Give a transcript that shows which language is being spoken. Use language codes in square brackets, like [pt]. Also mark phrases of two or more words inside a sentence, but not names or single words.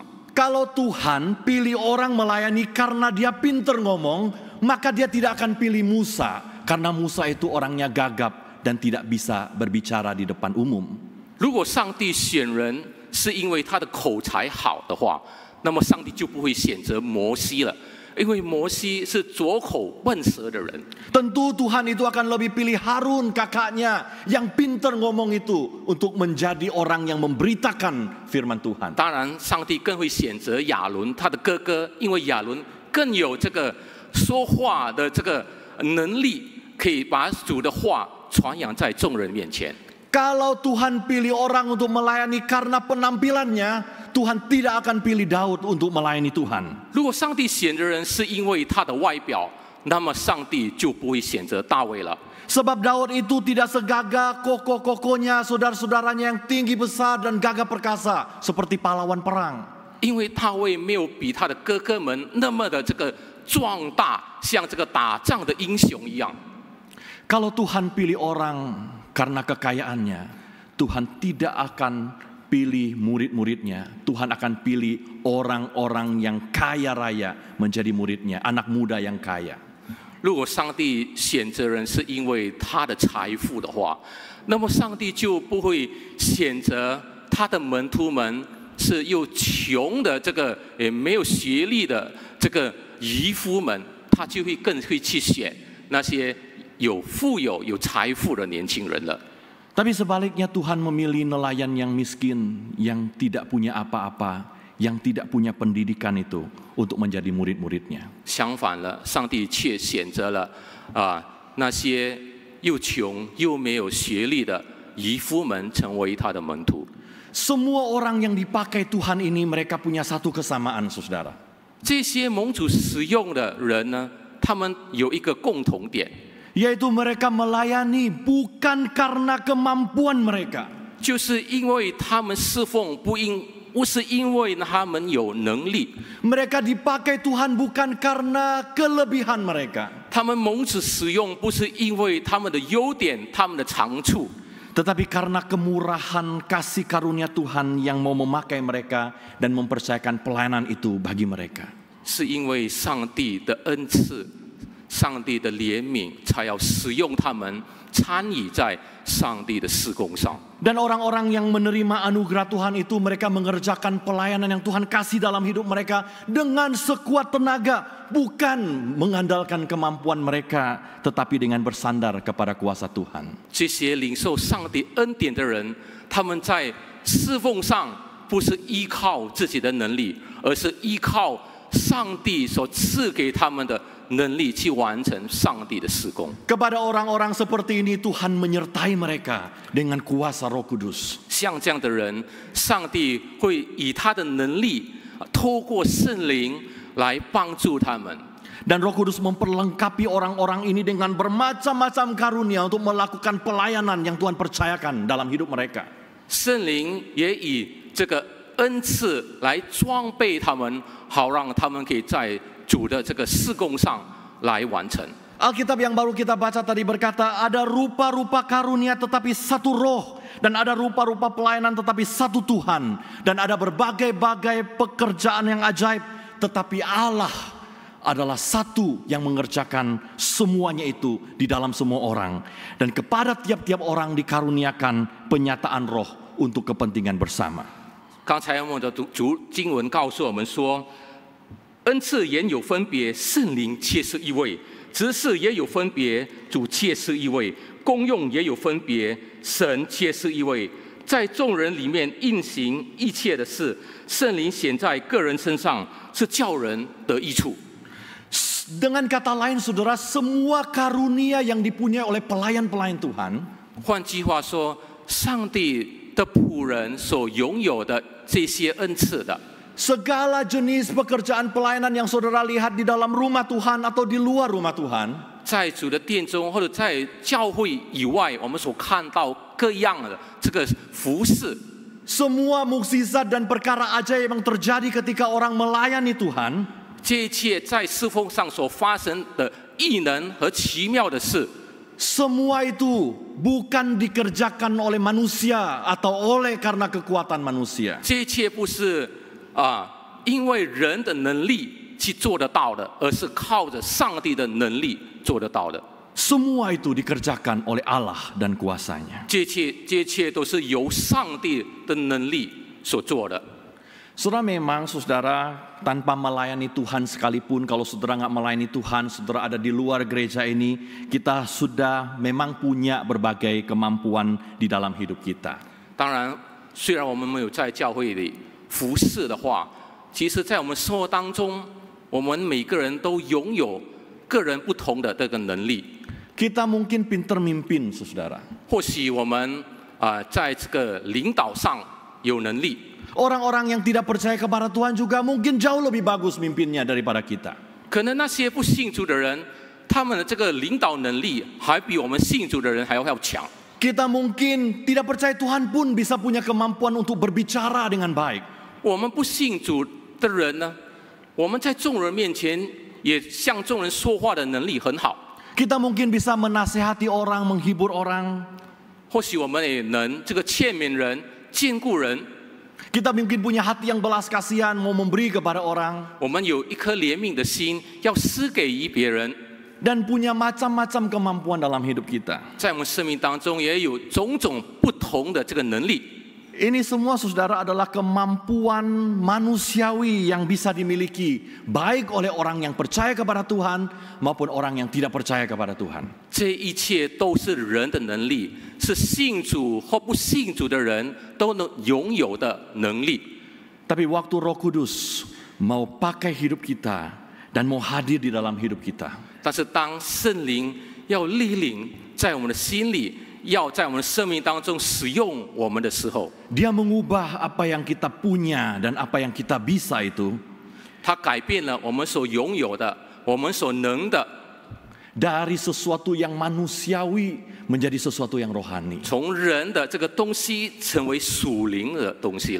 [id] Kalau Tuhan pilih orang melayani karena dia pinter ngomong, maka dia tidak akan pilih Musa, karena Musa itu orangnya gagap dan tidak bisa berbicara di depan umum. [zh] 如果上帝选人是因为他的口才好的话，那么上帝就不会选择摩西了，因为摩西是拙口笨舌的人。 [id] Tentu Tuhan itu akan lebih pilih Harun kakaknya yang pinter ngomong itu untuk menjadi orang yang memberitakan firman Tuhan. [zh] 当然，上帝更会选择亚伦他的哥哥，因为亚伦更有这个说话的这个能力，可以把主的话传扬在众人面前。 [id] Kalau Tuhan pilih orang untuk melayani karena penampilannya, Tuhan tidak akan pilih Daud untuk melayani Tuhan. [zh] 如果上帝选的人是因为他的外表，那么上帝就不会选择大卫了。 [id] Sebab Daud itu tidak segagah kokoh-kokohnya saudara-saudaranya yang tinggi besar dan gagah perkasa seperti pahlawan perang. [zh] 因为大卫没有比他的哥哥们那么的这个壮大，像这个打仗的英雄一样。 [id] Kalau Tuhan pilih orang karena kekayaannya, Tuhan tidak akan pilih murid-muridnya. Tuhan akan pilih orang-orang yang kaya raya menjadi muridnya, anak muda yang kaya. [zh] 如果上帝选择人是因为他的财富的话，那么上帝就不会选择他的门徒们是又穷的这个也没有学历的这个渔夫们，他就会更会去选那些富有财富的年轻人了。 [id] Tapi sebaliknya Tuhan memilih nelayan yang miskin, yang tidak punya apa-apa, yang tidak punya pendidikan itu untuk menjadi murid-muridnya. [zh] 相反了，上帝却选择了那些又穷又没有学历的渔夫们成为他的门徒。 [id] Semua orang yang dipakai Tuhan ini mereka punya satu kesamaan, saudara. [zh] 这些蒙主使用的人呢，他们有一个共同点， [id] Yaitu mereka melayani bukan karena kemampuan mereka. [zh] 就是因为他们侍奉不是因为他们有能力， [id] Mereka dipakai Tuhan bukan karena kelebihan mereka. [zh] 他们蒙主使用不是因为他们的优点、他们的长处， [id] Tetapi karena kemurahan kasih karunia Tuhan yang mau memakai mereka dan mempercayakan pelayanan itu bagi mereka. [zh] 是因为上帝的恩赐、上帝的怜悯，才要使用他们参与在上帝的事工上。 [id] Dan orang-orang yang menerima anugerah Tuhan itu mereka mengerjakan pelayanan yang Tuhan kasih dalam hidup mereka dengan sekuat tenaga, bukan mengandalkan kemampuan mereka, tetapi dengan bersandar kepada kuasa Tuhan. [zh] 这些领受上帝恩典的人，他们在侍奉上不是依靠自己的能力，而是依靠上帝所赐给他们的能力去完成上帝的事工。 [id] Kepada orang-orang seperti ini Tuhan menyertai mereka dengan kuasa Roh Kudus. [zh] 像这样的人，上帝会以他的能力，透过圣灵来帮助他们。 [id] Dan Roh Kudus memperlengkapi orang-orang ini dengan bermacam-macam karunia untuk melakukan pelayanan yang Tuhan percayakan dalam hidup mereka. [zh] 圣灵也以这个恩赐来装备他们，好让他们可以在主的这个事工上来完成。 [id] Alkitab yang baru kita baca tadi berkata ada rupa-rupa karunia tetapi satu roh, dan ada rupa-rupa pelayanan tetapi satu Tuhan, dan ada berbagai-bagai pekerjaan yang ajaib, tetapi Allah adalah satu yang mengerjakan semuanya itu di dalam semua orang, dan kepada tiap-tiap orang dikaruniakan penyataan roh untuk kepentingan bersama. [zh] 刚才我们的经文告诉我们说，恩赐原有分别，圣灵却是一位；职事也有分别，主却是一位；功用也有分别，神却是一位。在众人里面运行一切的事，圣灵显在个人身上，是叫人得益处。 [id] Dengan kata lain saudara, semua karunia yang dipunyai oleh pelayan-pelayan Tuhan, [zh] 换句话说，上帝的仆人所拥有的这些恩赐的， [id] segala jenis pekerjaan pelayanan yang saudara lihat di dalam rumah Tuhan atau di luar rumah Tuhan, [zh] 在主的殿中或者在教会以外，我们所看到各样的这个服饰， [id] semua mukjizat dan perkara ajaib yang terjadi ketika orang melayani Tuhan, [zh] 这一切在侍奉上所发生的异能和奇妙的事， [id] semua itu bukan dikerjakan oleh manusia atau oleh karena kekuatan manusia. [zh] 这一切不是因为人的能力去做得到的，而是靠着上帝的能力做得到的。 [id] Semua itu dikerjakan oleh Allah dan kuasanya. [zh] 这一切都是由上帝的能力所做的。 [id] Saudara, memang saudara tanpa melayani Tuhan sekalipun, kalau saudara nggak melayani Tuhan, saudara ada di luar gereja ini, kita sudah memang punya berbagai kemampuan di dalam hidup kita. [zh] 当然，虽然我们没有在教会里服侍的话，其实在我们生活当中，我们每个人都拥有个人不同的这个能力。 [id] Kita mungkin pinter mimpin, saudara. [zh] 或许我们在这个领导上有能力。 [id] Orang-orang yang tidak percaya kepada Tuhan juga mungkin jauh lebih bagus mimpinnya daripada kita. [zh] 可能那些不信主的人，他们的这个领导能力还比我们信主的人还要强。 [id] Kita mungkin tidak percaya Tuhan pun bisa punya kemampuan untuk berbicara dengan baik. [zh] 我们不信主的人呢，我们在众人面前也向众人说话的能力很好。 [id] Kita mungkin bisa menasehati orang, menghibur orang. [zh] 或许我们也能这个劝勉人、兼顾人。 [id] Kita mungkin punya hati yang belas kasihan, mau memberi kepada orang. [zh] 我们有一颗怜悯的心，要施给予别人。 [id] Dan punya macam-macam kemampuan dalam hidup kita. [zh] 在我们生命当中，也有种种不同的这个能力。 [id] Ini semua saudara adalah kemampuan manusiawi yang bisa dimiliki baik oleh orang yang percaya kepada Tuhan maupun orang yang tidak percaya kepada Tuhan. [zh] 这一切都是人的能力，是信主或不信主的人都能拥有的能力。 [id] Tapi waktu Roh Kudus mau pakai hidup kita dan mau hadir di dalam hidup kita, [zh] 但是当圣灵要莅临在我们的心里，要在我们的生命当中使用我们的时候， [id] Dia mengubah apa yang kita punya dan apa yang kita bisa itu [zh] 他改变了我们所拥有的，我们所能的， [id] dari sesuatu yang manusiawi menjadi sesuatu yang rohani. [zh] 从人的这个东西成为属灵的东西了，